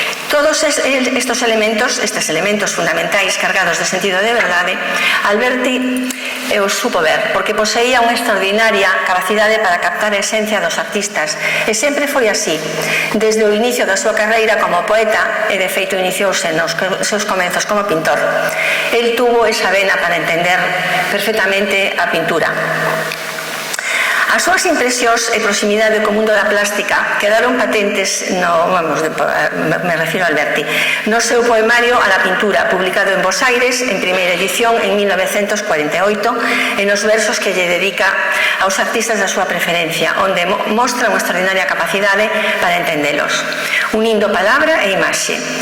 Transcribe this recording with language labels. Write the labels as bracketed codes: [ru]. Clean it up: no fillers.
[gl] Todos estes elementos fundamentais cargados de sentido de verdade, Alberti os supo ver, porque poseía unha extraordinaria capacidade para captar a esencia dos artistas, e sempre foi así, desde o inicio da súa carreira como poeta, e de feito iniciouse nos seus comenzos como pintor. [es] El tuvo esa vena para entender perfectamente a pintura. [gl] As súas impresións e proximidade co mundo da plástica quedaron patentes me refiro a Alberti, no seu poemario A la pintura, publicado en Bos Aires en primeira edición en 1948, e nos versos que lle dedica aos artistas da súa preferencia, onde mostra unha extraordinaria capacidade para entendelos, unindo palabra e imaxe.